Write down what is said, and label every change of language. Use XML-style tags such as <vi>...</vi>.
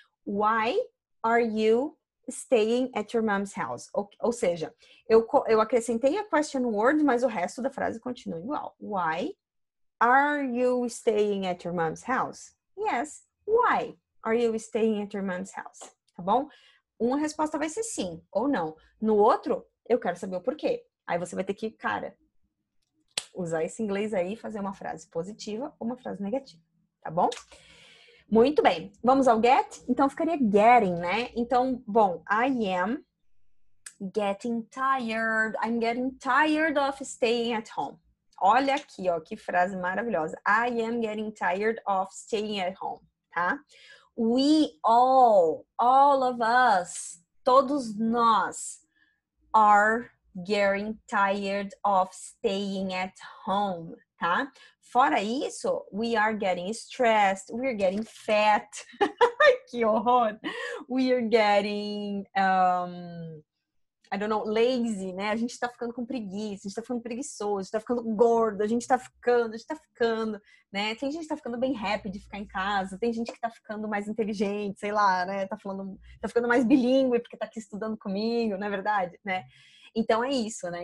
<en>Why are you staying at your mom's house?</en> <pt>Ou seja, eu acrescentei a question word, mas o resto da frase continua igual.</pt> <en>Why are you staying at your mom's house? Yes. Why are you staying at your mom's house?</en> <pt>Tá bom? Uma resposta vai ser sim ou não. No outro, eu quero saber o porquê. Aí você vai ter que, usar esse inglês aí e fazer uma frase positiva ou uma frase negativa, tá bom? Muito bem. Vamos ao get? Então, ficaria getting, né? Então, bom,</pt> <en>I am getting tired. I'm getting tired of staying at home.</en> <pt>Olha aqui, ó, que frase maravilhosa.</pt> <en>I am getting tired of staying at home, tá? We all of us,</en> <pt>todos nós,</pt> <en>are getting tired of staying at home, tá?</en> <pt>Fora isso,</pt> <en>we are getting stressed, we are getting fat.</en> <pt>Que horror!</pt> <en>We are getting, I don't know, lazy, né?</en> <pt>A gente tá ficando com preguiça, a gente tá ficando preguiçoso, a gente tá ficando gordo, a gente tá ficando, né? Tem gente que tá ficando bem happy de ficar em casa, tem gente que tá ficando mais inteligente, sei lá, né? Tá ficando mais bilíngue porque tá aqui estudando comigo, não é verdade, né? Então é isso, né?</pt>